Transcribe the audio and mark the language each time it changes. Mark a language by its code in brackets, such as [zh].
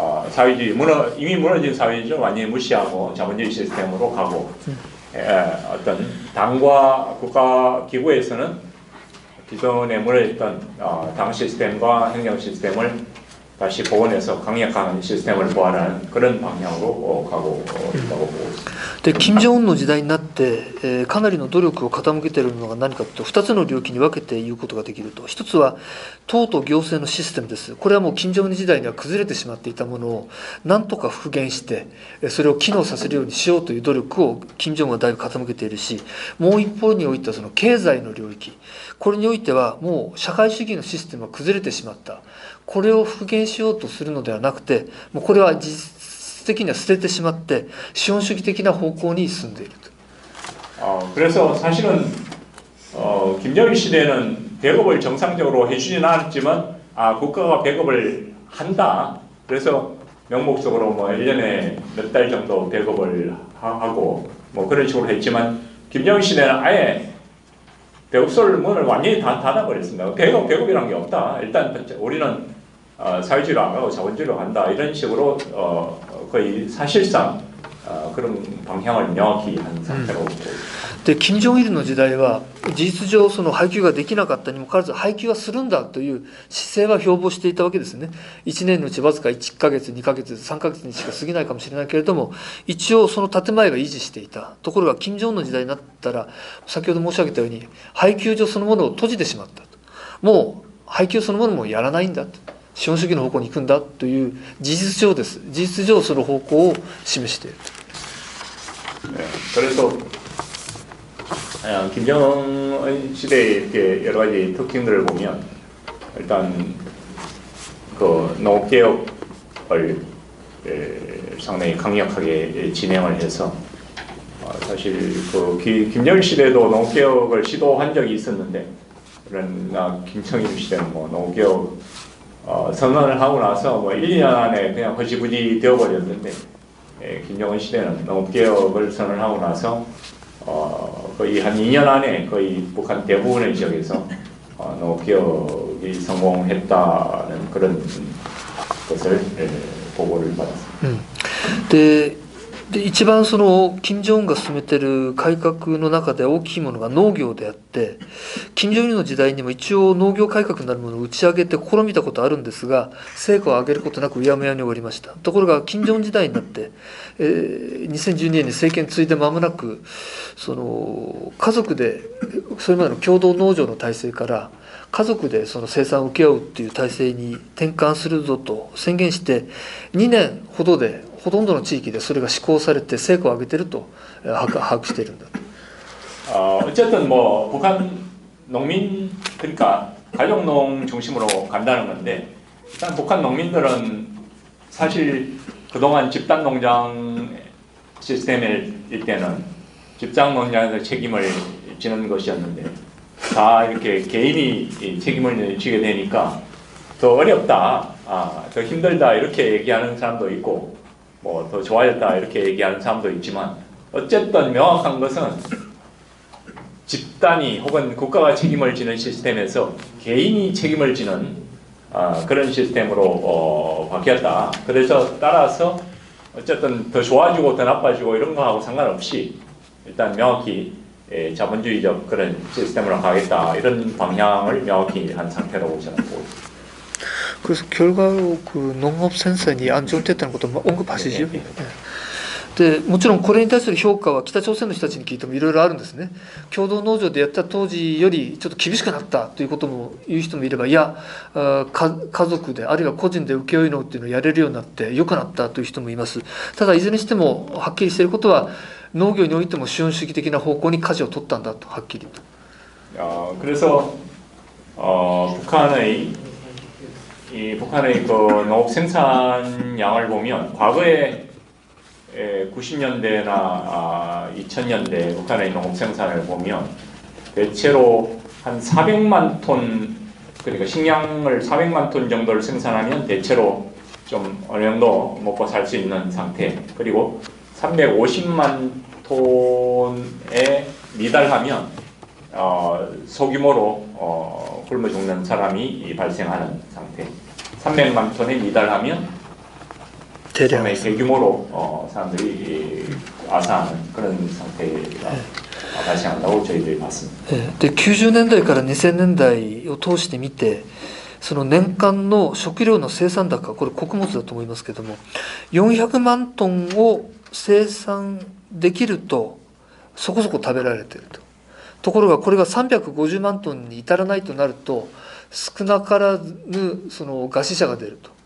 [ko] 사회주의 이미 무너진 사회주의를 완전히 무시하고 자본주의 시스템으로 가고, 어떤 당과 국가 기구에서는 기존에 무너졌던 당 시스템과 행정 시스템을 다시 복원해서 강력한 시스템을 부활하는 그런 방향으로 가고 있다고 보고 있습니다. [ja] で金正恩の時代になって、かなりの努力を傾けているのが何かというと、2つの領域に分けて言うことができると。一つは党と行政のシステムです。これはもう金正恩時代には崩れてしまっていたものを何とか復元してそれを機能させるようにしようという努力を金正恩はだいぶ傾けているし、もう一方においてはその経済の領域、これにおいてはもう社会主義のシステムが崩れてしまった。これを復元しようとするのではなくて、もうこれは実質的には捨ててしまって資本主義的な方向に進んでいると。 [ko] 그래서 사실은 김정일 시대는 배급을 정상적으로 해주지는 않았지만 국가가 배급을 한다. 그래서 명목적으로 뭐 1년에 몇 달 정도 배급을 하고 뭐 그런 식으로 했지만, 김정일 시대는 아예 배급소를 문을 완전히 다 닫아버렸습니다. 배급이란 게 없다. 일단 우리는 사회주의로 안 가고 자본주의로 간다. 이런 식으로 거의 사실상 그런 방향을 명확히 한 상태로 보고 있습니다. [ja] で金正日の時代は事実上その配給ができなかったにもかかわらず配給はするんだという姿勢は標榜していたわけですね。 1年のうちわずか1ヶ月2ヶ月3ヶ月にしか過ぎないかもしれないけれども、一応その建前は維持していた。ところが金正恩の時代になったら、先ほど申し上げたように配給所そのものを閉じてしまったと。もう配給そのものもやらないんだと、資本主義の方向に行くんだという事実上です。事実上その方向を示している。 [ko] 그래서 김정은 시대의 이렇게 여러 가지 특징들을 보면, 일단 그 농업개혁을 상당히 강력하게 진행을 해서, 사실 그 김정일 시대도 농업개혁을 시도한 적이 있었는데, 그러나 김정일 시대는 뭐 농업개혁 선언을 하고 나서 뭐 1, 2년 안에 그냥 허지부지 되어버렸는데, 김정은 시대는 농업개혁을 선언하고 나서 거의 한 2년 안에 거의 북한 대부분의 지역에서 농업개혁이 성공했다는 그런 것을 보고를 받았습니다. で [ja] で一番その金正恩が進めてる改革の中で大きいものが農業であって、金正日の時代にも一応農業改革なるものを打ち上げて試みたことあるんですが、成果を上げることなくうやむやに終わりました。ところが金正恩時代になって、2012年に政権継いで間もなく、その家族でそれまでの共同農場の体制から家族でその生産を請け負うっていう体制に転換するぞと宣言して、2年ほどでほとんどの地域でそれが施行されて成果を上げていると把握しているんだと。 [ko] 어쨌든 뭐 북한 농민 그러니까 가족농 중심으로 간다는 건데, 일단 북한 농민들은 사실 그동안 집단농장 시스템일 때는 집단농장에서 책임을 지는 것이었는데, 다 이렇게 개인이 책임을 지게 되니까 더 어렵다, 더 힘들다 이렇게 얘기하는 사람도 있고, 뭐 더 좋아졌다 이렇게 얘기하는 사람도 있지만, 어쨌든 명확한 것은 집단이 혹은 국가가 책임을 지는 시스템에서 개인이 책임을 지는 그런 시스템으로 바뀌었다. 그래서 따라서 어쨌든 더 좋아지고 더 나빠지고 이런 거하고 상관없이 일단 명확히 자본주의적 그런 시스템으로 가겠다, 이런 방향을 명확히 한 상태라고 저는 보고 있습니다. 그래서 결과로 그 농업센서니 안정됐다는 것도 언급하시죠. 네. [ja] でもちろんこれに対する評価は北朝鮮の人たちに聞いてもいろいろあるんですね。共同農場でやった当時よりちょっと厳しくなったということも言う人もいれば、いや家族であるいは個人で請負農っていうのをやれるようになって良くなったという人もいます。ただいずれにしてもはっきりしていることは、農業においても資本主義的な方向に舵を取ったんだとはっきりと。 [ko] 그래서 북한의 그 농업 생산량을 보면 과거에 90년대나 2000년대 북한의 농업 생산을 보면 대체로 한 400만 톤, 그러니까 식량을 400만 톤 정도를 생산하면 대체로 좀 어느 정도 먹고 살 수 있는 상태, 그리고 350만 톤에 미달하면 소규모로 굶어 죽는 사람이 발생하는 상태, 300만 톤에 미달하면 상당히 대규모로 사람들이 아사하는 그런 상태가 발생한다고 저희들이 봤습니다. [ja] で90年代から2000年代を通して見て、その年間の食料の生産高、これ穀物だと思いますけども、400万トンを生産できるとそこそこ食べられていると。ところがこれが350万トンに至らないとなると、少なからぬその餓死者が出ると。